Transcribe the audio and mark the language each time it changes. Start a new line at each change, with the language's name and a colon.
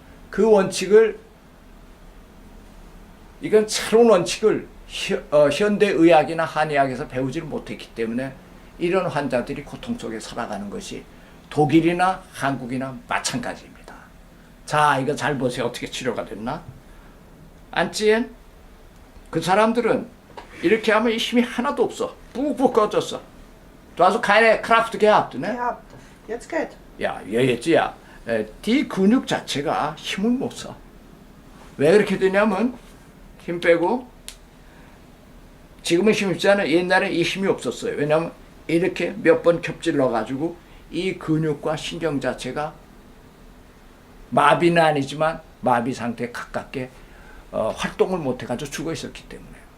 Korean: 그 원칙을, 이건 새로운 원칙을 현대의학이나 한의학에서 배우지를 못했기 때문에 이런 환자들이 고통 속에 살아가는 것이 독일이나 한국이나 마찬가지입니다. 자, 이거 잘 보세요. 어떻게 치료가 됐나? 안찌엔? 그 사람들은 이렇게 하면 이 힘이 하나도 없어. 푹푹 꺼졌어.
German: Du hast keine Kraft gehabt, ne? Gehabt. Jetzt geht. Ja, jetzt ja.
Korean: 뒤 근육 자체가 힘을 못 써. 왜 그렇게 되냐면 힘 빼고 지금은 힘이 있잖아요. 옛날에 이 힘이 없었어요. 왜냐하면 이렇게 몇 번 겹질러 가지고 이 근육과 신경 자체가 마비는 아니지만 마비 상태에 가깝게 활동을 못 해가지고 죽어 있었기 때문에.